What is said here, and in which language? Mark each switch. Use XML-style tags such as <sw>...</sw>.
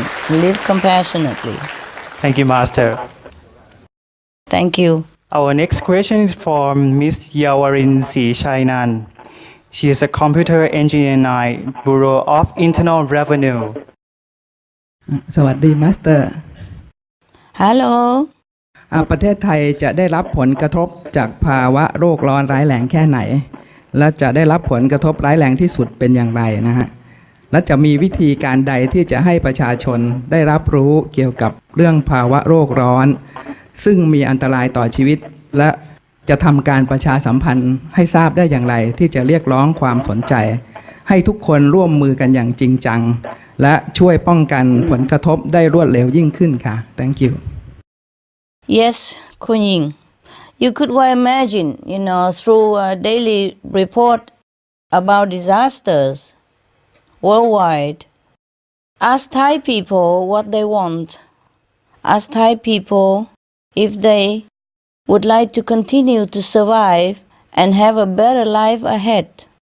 <en>Live compassionately. Thank you, Master. Thank you. Our next question is from Ms. Yawarin C. Chainan. She is a computer engineer in Bureau of Internal Revenue.</en> <th>สวัสดีมาสเตอร์</th> <en>Hello.</en> <th>ประเทศไทยจะได้รับผลกระทบจากภาวะโรคร้อนร้ายแรงแค่ไหนและจะได้รับผลกระทบร้ายแรงที่สุดเป็นอย่างไรนะฮะและจะมีวิธีการใดที่จะให้ประชาชนได้รับรู้เกี่ยวกับเรื่องภาวะโรคร้อนซึ่งมีอันตรายต่อชีวิตและจะทำการประชาสัมพันธ์ให้ทราบได้อย่างไรที่จะเรียกร้องความสนใจให้ทุกคนร่วมมือกันอย่างจริงจังและช่วยป้องกันผลกระทบได้รวดเร็วยิ่งขึ้นค่ะ</th> <en>Thank you Yes, Kun Ying. You could well imagine, through a daily report about disasters worldwide. Ask Thai people what they want. Ask Thai people if they would like to continue to survive and have a better life ahead.</en>